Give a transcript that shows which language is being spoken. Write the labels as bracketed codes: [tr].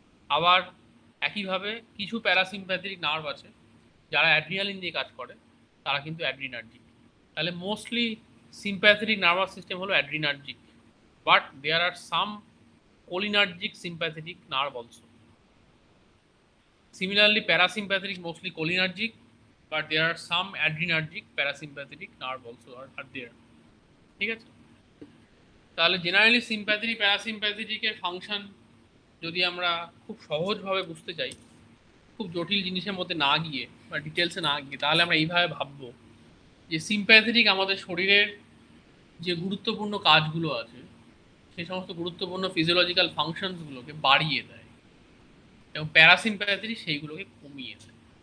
[bn] আবার একইভাবে কিছু প্যারাসিম্প্যাথেটিক নার্ভ আছে যারা অ্যাড্রিনালিন দিয়ে কাজ করে, তারা কিন্তু অ্যাড্রিনার্জিক। তাহলে মোস্টলি সিম্প্যাথেটিক নার্ভাস সিস্টেম হলো অ্যাড্রিনার্জিক, [en] But there are some cholinergic sympathetic nerve also. Similarly, parasympathetic mostly cholinergic, but there are some adrenergic parasympathetic nerve also are there. [bn] ঠিক আছে? তাহলে জেনারেলি সিম্প্যাথেটিক প্যারাসিম্প্যাথেটিকের ফাংশন যদি আমরা খুব সহজভাবে বুঝতে চাই, খুব জটিল জিনিসের মধ্যে না গিয়ে বা ডিটেলসে না গিয়ে, তাহলে আমরা এইভাবে ভাববো যে সিম্প্যাথেটিক আমাদের শরীরের যে গুরুত্বপূর্ণ কাজগুলো আছে, সেই সমস্ত গুরুত্বপূর্ণ ফিজিওলজিক্যাল ফাংশনসগুলোকে বাড়িয়ে দেয়, এবং প্যারাসিম্প্যাথেটিক সেইগুলোকে কমিয়ে দেয়।